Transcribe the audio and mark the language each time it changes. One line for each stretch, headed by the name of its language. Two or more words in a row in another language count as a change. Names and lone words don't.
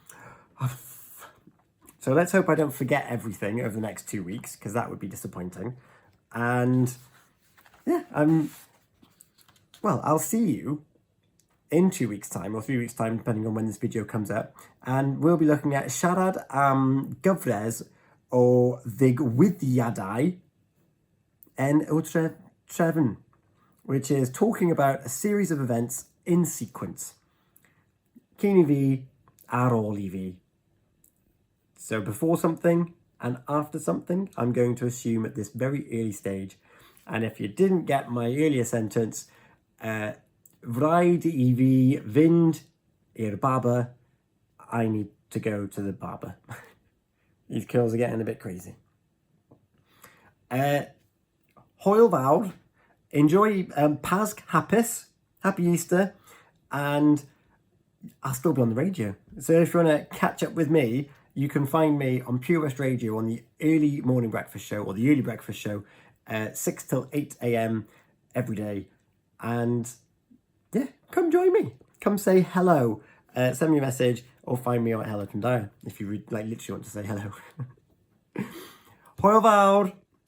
English: So let's hope I don't forget everything over the next 2 weeks, because that would be disappointing. And yeah, well, I'll see you in 2 weeks' time, or 3 weeks' time, depending on when this video comes up. And we'll be looking at
Welsh: siarad am gyfres o ddigwyddiadau en o trefn,
English: which is talking about a series of events in sequence.
Welsh: Cyn I fi, ar ôl I fi.
English: So before something and after something, I'm going to assume at this very early stage. And if you didn't get my earlier sentence,
Welsh: Rhaid I fi fynd i'r barber.
English: I need to go to the barber. These curls are getting a bit crazy.
Welsh: Hwyl fawr. Enjoy Pasg hapus.
English: Happy Easter. And I'll still be on the radio. So if you want to catch up with me, you can find me on Pure West Radio on the early morning breakfast show, or the early breakfast show, 6 till 8 a.m. every day. And yeah, come join me. Come say hello. Send me a message or find me at Hello from Dyer if you literally want to say hello.
Welsh: Hwyl fawr.